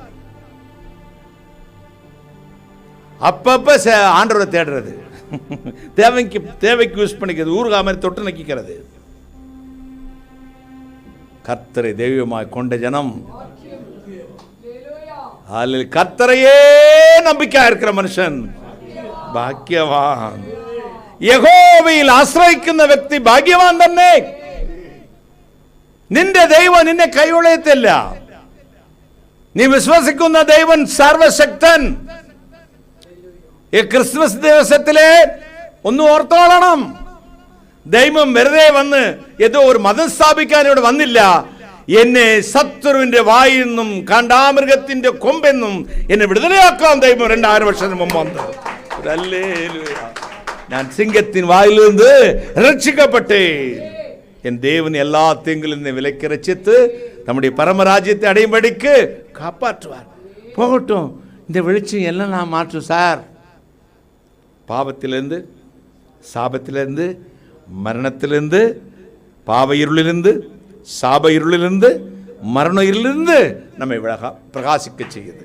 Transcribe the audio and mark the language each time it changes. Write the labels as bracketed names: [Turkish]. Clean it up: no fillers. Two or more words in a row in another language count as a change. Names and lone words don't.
[Tamil] அப்பப்ப ஆண்டவரை தேடுறது, தேவைக்கு யூஸ் பண்ணிக்கிறது, ஊறுகாய் மாதிரி தொட்டு நக்கிக்கிறது. கர்த்தரை தெய்வமாய் கொண்ட ஜனம், கர்த்தரையே நம்பிக்கையா இருக்கிற மனுஷன் ഭാഗ്യവാൻ. [Malayalam] യഹോവയിൽ ആശ്രയിക്കുന്ന വ്യക്തി ഭാഗ്യവാൻ തന്നെ. നിന്റെ ദൈവം നിന്നെ കൈയൊഴിയത്തില്ല. നീ വിശ്വസിക്കുന്ന ദൈവം സർവശക്തൻ. ഈ ക്രിസ്മസ് ദിവസത്തിലെ ഒന്ന് ഓർത്തോളണം, ദൈവം വെറുതെ വന്ന് ഏതോ ഒരു മതം സ്ഥാപിക്കാൻ ഇവിടെ വന്നില്ല. എന്നെ ശത്രുവിന്റെ വായിൽ നിന്നും കാണ്ടാമൃഗത്തിന്റെ കൊമ്പെന്നും എന്നെ വിടുതലയാക്കാൻ ദൈവം 2000 വർഷത്തിന് മുമ്പ് വന്നു. [Tamil] நான் சிங்கத்தின் வாயிலிருந்து ரட்சிக்கப்பட்டேன். என் தேவன் எல்லா தீங்கிலிருந்து விலக்கி ரட்சித்து நம்முடைய பரமராஜ்யத்தை அடையும்படிக்கு காப்பாற்றுவார். போகட்டும், இந்த வெளிச்சம் எல்லாம் நான் மாற்றும் சார். பாவத்திலிருந்து, சாபத்திலிருந்து, மரணத்திலிருந்து, பாவ இருளிலிருந்து, சாப இருளிலிருந்து, மரண இருளிலிருந்து நம்மை பிரகாசிக்க செய்யுது.